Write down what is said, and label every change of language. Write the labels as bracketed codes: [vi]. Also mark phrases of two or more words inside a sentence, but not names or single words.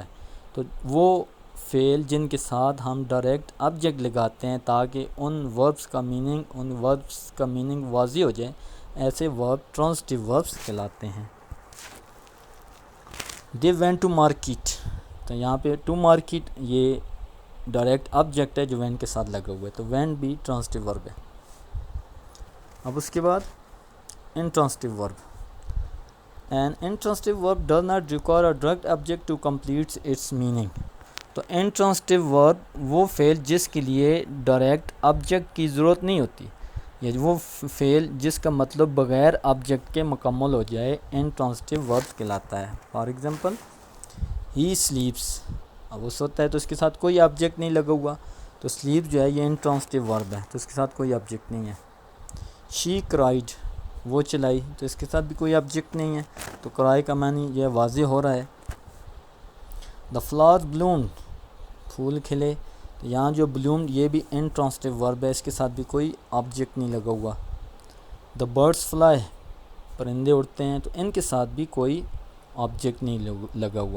[ur] تو وہ فعل جن کے ساتھ ہم [en] direct object [ur] لگاتے ہیں تاکہ ان وربس کا میننگ واضح ہو جائے، ایسے [en] verb transitive verbs [ur] کہلاتے ہیں. [en] they went to market, [ur] تو یہاں پہ [en] to market [ur] یہ [en] direct object [ur] ہے جو وینٹ کے ساتھ لگا ہوا ہے. تو وینٹ بھی [en] transitive verb [ur] ہے. اب اس کے بعد [en] intransitive verb. An intransitive verb does not require a direct object to complete its meaning. [ur] تو [en] intransitive verb [ur] وہ فعل جس کے لیے [en] direct object [ur] کی ضرورت نہیں ہوتی، یعنی وہ فعل جس کا مطلب بغیر آبجیکٹ کے مکمل ہو جائے [en] intransitive verb [ur] کہلاتا ہے. [en] for example he sleeps، [ur] اب وہ سوتا ہے تو اس کے ساتھ کوئی آبجیکٹ نہیں لگا ہوا، تو sleep جو ہے یہ [en] intransitive verb [ur] ہے تو اس کے ساتھ کوئی آبجیکٹ نہیں ہے. [en] she cried، [ur] وہ چلائی، تو اس کے ساتھ بھی کوئی آبجیکٹ نہیں ہے تو کرائے کا معنی یہ واضح ہو رہا ہے. [en] the flowers bloomed، [ur] پھول کھلے. تو یہاں جو bloomed یہ بھی [en] intransitive verb [ur] ہے، اس کے ساتھ بھی کوئی آبجیکٹ نہیں لگا ہوا. [en] the birds fly, [ur] پرندے اڑتے ہیں، تو ان کے ساتھ بھی کوئی آبجیکٹ نہیں لگا ہوا.